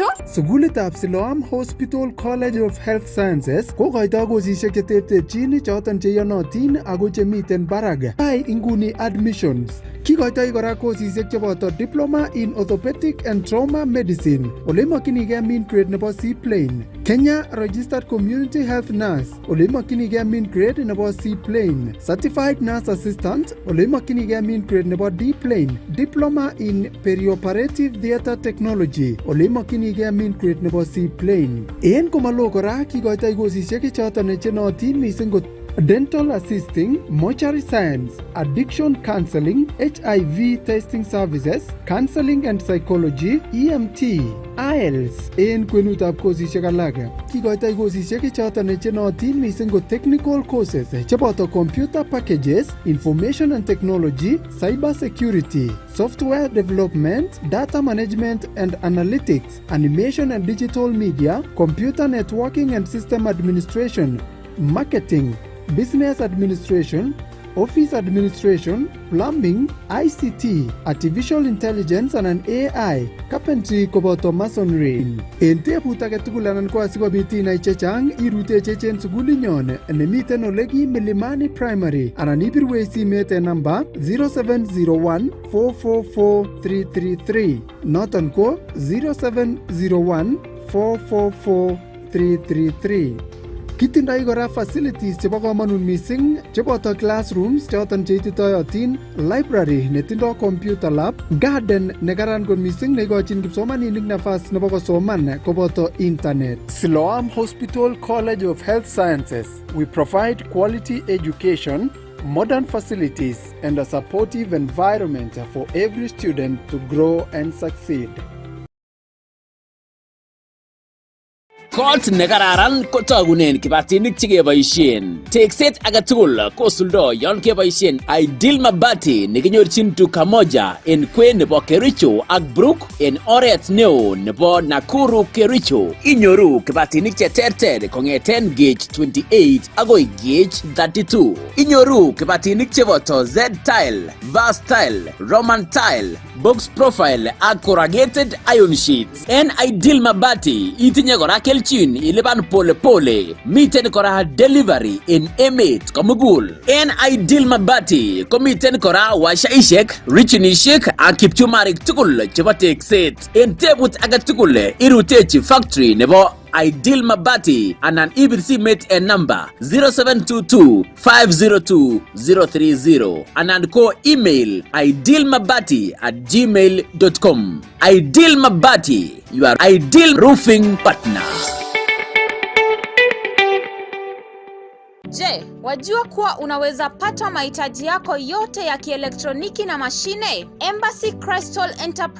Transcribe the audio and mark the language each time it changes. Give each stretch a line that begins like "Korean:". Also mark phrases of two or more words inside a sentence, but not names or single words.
Kipsigis: Sukulitab Siloam Hospital College of Health Sciences kokoitoi kosishek cheterterchin choton cheiyonotin ako chemiten barak. Ai inguni admissions. Kikoitoi kora kosishek cheboto Diploma in Orthopedic and Trauma Medicine. Ole imakchinigei
English: mean grade
Kipsigis: nebo C plane. Kenya Registered Community Health Nurse. Ole imakchinigei
English: mean grade
Kipsigis: nebo C plane. Certified Nurse Assistant. Ole imakchinigei
English: mean grade
Kipsigis: nebo D plane. Diploma in Perioperative Theatre Technology. Ole imakchinigei
English: mean grade
Kipsigis: nebo C plane. En komalo kora kikoitoi kosishek choton chenotin mising kot Dental Assisting, Mortuary Science, Addiction Counseling, HIV Testing Services, Counseling and Psychology, EMT, IELTS, en kwenutab kosishek alak. Kikoitoi kosishek choton chenotin mising ko
English: technical courses
Kipsigis: cheboto Computer Packages, Information and Technology, Cyber Security, Software Development, Data Management and Analytics, Animation and Digital Media, Computer Networking and System Administration, Marketing, Business Administration, Office Administration, Plumbing, ICT, Artificial Intelligence and AI, Carpentry koboto Masonry. En tebut age tugul anan ko asikobit inai chechang irutechechen sukulinyon nemiten oleki Milimani Primary anan ibirwe simet en namba 0701 444 333. Noton ko 0701 444 333. Kitindoi kora facilities chebo komonut mising cheboto classrooms choton cheititoyotin, library netindoi
English: computer lab,
Kipsigis: garden nekaran kot mising neikochin kipsomaninik nafas nebo kosoman koboto internet.
English: Siloam Hospital College of Health Sciences, we provide quality education, modern facilities and a supportive environment for every student to grow and succeed.
Kipsigis: Kot nekararan kotagunen kibatinik chekeboisien. Tekset agetugul kosuldo yon keboisien Ideal Mabati nekinyorchin
Swahili: duka moja
Kipsigis: en kwen nebo Kericho ak Brook en oret neo nebo Nakuru Kericho. Inyoru kibatinik cheterter kongeten gauge 28 agoi gauge 32. Inyoru kibatinik cheboto Z-Tile, Vast Tile, Roman Tile, Box Profile ak
English: corrugated iron sheets.
Kipsigis: En Ideal Mabati itinye kora kelchin ilipan
Swahili: pole pole.
Kipsigis: Miten kora delivery in Emet komugul. En Ideal Mabati komiten kora washaishek, richinishek ak kipchumarik tugul chebo tekset. En tebut age tugul irutechi factory nebo Ideal Mabati anan ibir simet en number 0722 502 030 anan ko email idealmabati@gmail.com.
English: Ideal Mabati, your ideal roofing partner.
Swahili: Je, wajua kuwa unaweza pata mahitaji yako yote ya kielektroniki na mashine? Embassy Crystal Enterprise